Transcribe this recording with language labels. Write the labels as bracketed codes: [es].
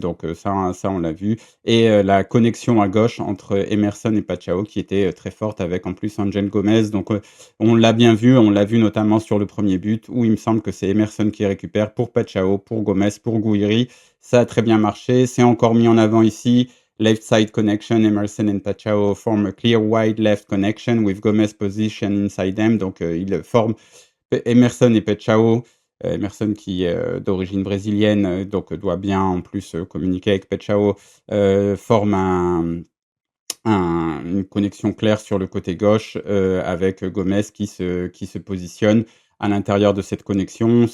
[fr] Donc ça on l'a vu. Et la connexion à gauche entre Emerson et Pachao qui était très forte avec en plus Angel Gomez. Donc on l'a bien vu, on l'a vu notamment sur le premier but où il me semble que c'est Emerson qui récupère pour Pachao, pour Gomez, pour Gouiri. Ça a très bien marché. C'est encore mis en avant ici. [en] Left side connection, Emerson and Pachao form a clear wide left connection with Gomez position inside them. [fr] Donc, ils forment Emerson et Pachao. Emerson qui est d'origine brésilienne, donc doit bien en plus communiquer avec Pachao, forme une connexion claire sur le côté gauche avec Gomez qui se positionne à l'intérieur de cette connexion.